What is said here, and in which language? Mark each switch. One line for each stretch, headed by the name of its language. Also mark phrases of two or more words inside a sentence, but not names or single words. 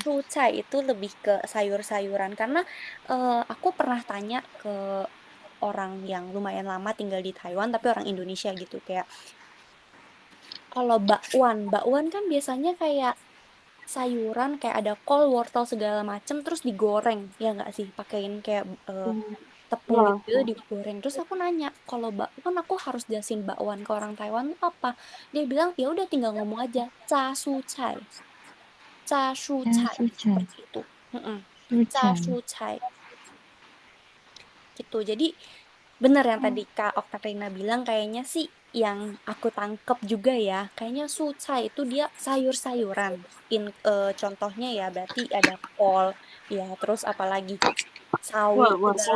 Indonesian: sucai itu lebih ke sayur-sayuran karena aku pernah tanya ke orang yang lumayan lama tinggal di Taiwan tapi orang Indonesia gitu kayak kalau bakwan kan biasanya kayak sayuran kayak ada kol, wortel segala macem terus digoreng ya nggak sih pakein kayak Hmm, tepung ya, gitu ya. digoreng. Terus aku nanya kalau bakwan aku harus jelasin bakwan ke orang Taiwan itu apa? Dia bilang ya udah tinggal ngomong aja
Chinese: 炸蔬菜，炸蔬
Indonesian: 加 cai 蔬菜， seperti itu. Ca Sucai. sucai. Gitu. Jadi bener yang tadi Kak Oktaviana bilang, kayaknya sih yang aku tangkep juga ya, kayaknya sucai itu dia sayur-sayuran. Contohnya ya berarti ada kol, ya terus apalagi sawi segala